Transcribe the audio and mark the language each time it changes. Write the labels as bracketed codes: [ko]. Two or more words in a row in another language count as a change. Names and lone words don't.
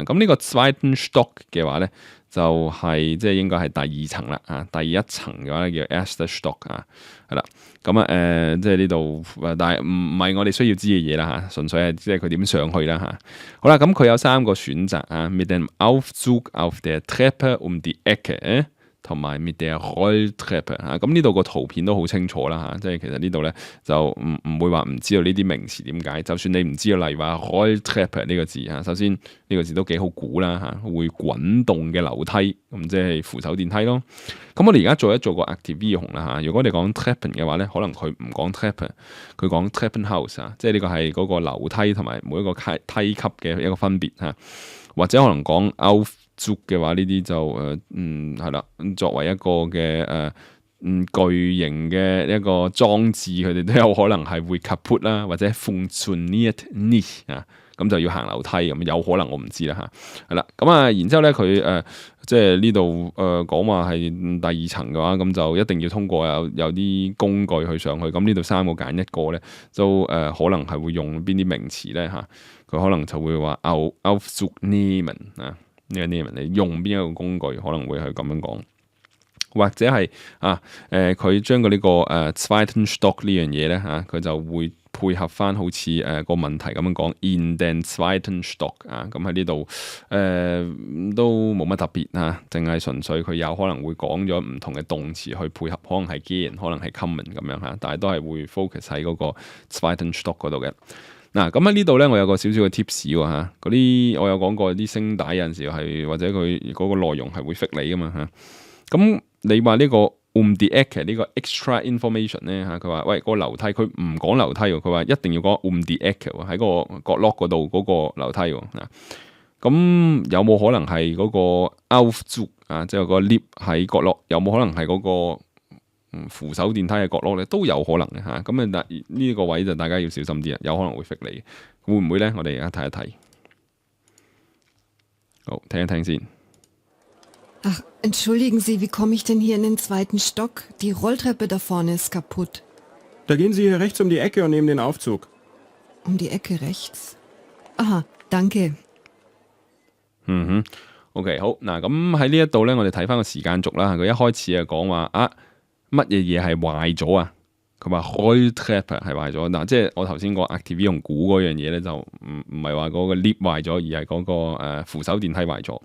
[yue] 咁呢個 [de] zweiten Stock [yue] 嘅話咧，就係即係應該係第2層啦啊，第1層嘅話咧叫 [de] erster Stock [yue] 啊，係啦，咁即係呢度，但係唔係我哋需要知嘅嘢啦嚇，純粹係即係佢點上去啦嚇。好啦，咁佢有3個選擇啊 [de] mit dem Aufzug auf der Treppe die Ecke。 [yue] 同埋 [de] mit der Rolltreppe [yue] 啊，咁呢度個圖片都好清楚啦嚇，即係其實呢度咧就唔會話唔知道呢啲名詞點解，就算你唔知道，例如話 Rolltreppe 呢個字嚇，首先呢個字都幾好估啦嚇，會滾動嘅樓梯，咁即係扶手電梯咯。咁我哋而家做個 Aktivierung 啦嚇，如果你講 Treppen 嘅話咧，可能佢唔講 Treppe， 佢講 Treppenhaus 啊，即係呢個係嗰個樓梯同埋每一個梯級嘅一個分別嚇，或者可能講 Aufzug 嘅話，呢啲就係啦，作為一個嘅巨型嘅一個裝置，佢哋都有可能係會 kaputt 啦，或者 [de] funktioniert nicht [yue] 啊，咁就要行樓梯咁，有可能我唔知啦嚇，係啦，咁然之後咧佢即係呢度講話係第2層嘅話，咁就一定要通過有啲工具去上去，咁呢度3個揀一個咧，都可能係會用邊啲名詞咧嚇，佢可能就會話 [de] Aufzug nehmen [yue] 啊。呢個 name 你用邊一個工具可能會係咁樣講，或者係佢將個呢個 [de] zweiten Stock [yue] 呢樣嘢咧嚇，佢就會配合翻好似個問題咁樣講 [de] in den zweiten Stock [yue] 啊，咁喺呢度都冇乜特別嚇，淨係純粹佢有可能會講咗唔同嘅動詞去配合，可能係 gehen，可能係 kommen 咁樣嚇，但係都係會 focus 喺嗰個 [de] zweiten Stock [yue] 嗰度嘅。嗱，咁喺呢度咧，我有個少少嘅 tips 喎嚇，嗰啲我有講過啲聲帶有陣時係或者佢嗰個內容係會 fit 你噶嘛嚇。咁你話呢個 [de] die Ecke [yue] 呢個 [en] extra information [yue] 咧嚇，佢話喂個樓梯佢唔講樓梯喎，佢話一定要講 [de] die Ecke [yue] 喎，喺個角落嗰度嗰個樓梯喎。咁有冇可能係嗰個 Aufzug 啊，即係個 lift 喺角落，有冇可能係嗰個扶手電梯嘅角落咧，都有可能嘅嚇。咁但呢個位就大家要小心啲啊，有可能會 fit 你，會唔會咧？我哋而家睇一睇，好，聽一聽先。 [de] Ach, entschuldigen Sie, wie komme ich denn hier in den 2. Stock? Die Rolltreppe da vorne ist kaputt. Da gehen Sie hier rechts um die Ecke und nehmen den Aufzug. Um die Ecke rechts? Aha, danke. [yue] OK， 好嗱，咁喺呢一度咧，我哋睇翻個時間軸啦。佢一開始係講話乜嘢嘢係壞咗啊？佢話 Rolltreppe 係壞咗嗱，即係我頭先個 Aktivierung 估嗰樣嘢咧，就唔係話嗰個 lift 壞咗，而係嗰個扶手電梯壞咗。